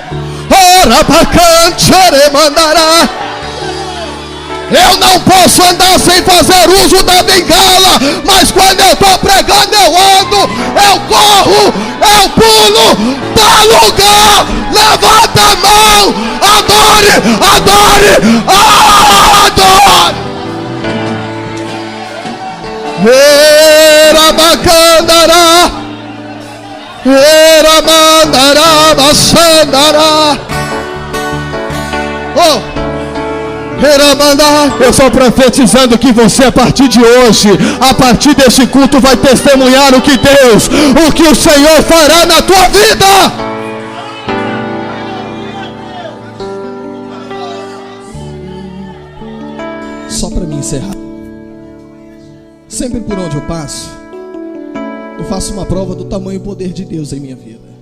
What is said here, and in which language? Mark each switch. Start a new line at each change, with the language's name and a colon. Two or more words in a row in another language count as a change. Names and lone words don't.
Portuguese: Ora bacante, mandará. Eu não posso andar sem fazer uso da bengala, mas quando eu estou pregando, eu ando, eu corro, eu pulo, dá lugar, levanta a mão, adore, adore, adore. Era bacandará, era mandará, baixandará. Oh! Eu estou profetizando que você, a partir de hoje, a partir deste culto, vai testemunhar o que o Senhor fará na tua vida. Só para me encerrar, sempre por onde eu passo, eu faço uma prova do tamanho e poder de Deus em minha vida.